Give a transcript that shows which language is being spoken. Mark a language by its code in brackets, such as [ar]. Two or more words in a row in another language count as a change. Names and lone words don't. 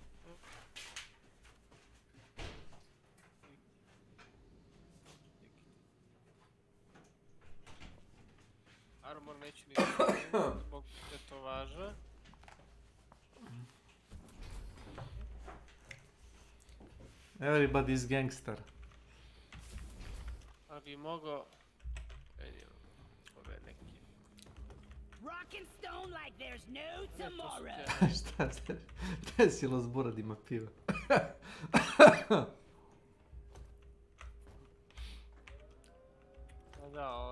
[sr] Armor neće ni zbog tetovaža. [en] Everybody's gangster. [sr] Ali bi mogao... Ove neki... [en] Rock and stone like there's no tomorrow. [sr] Šta se desilo s Buradima piva? Da, ovo...